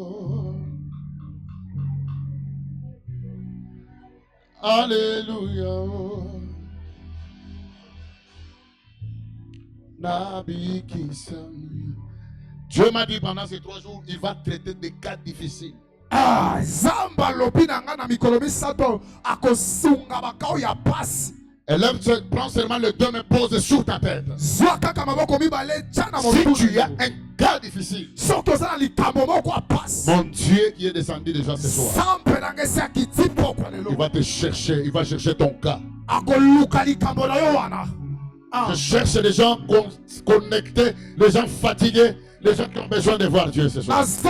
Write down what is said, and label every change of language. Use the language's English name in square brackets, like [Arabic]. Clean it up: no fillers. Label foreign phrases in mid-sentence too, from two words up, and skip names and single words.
[French] Alléluia. Nabi Kisami. Dieu m'a dit pendant ces 3 jours, il va traiter des cas difficiles. [Lingala] Ah, Zamba lobi nanga na mikolomi sato akosunga bakao ya pasi. [French] Élève, prends seulement le dos et pose sur ta tête. Si tu as un cas difficile, mon Dieu qui est descendu déjà ce soir, il va te chercher, il va chercher ton cas. Je cherche les gens connectés, les gens fatigués, les gens qui ont besoin de voir Dieu ce soir.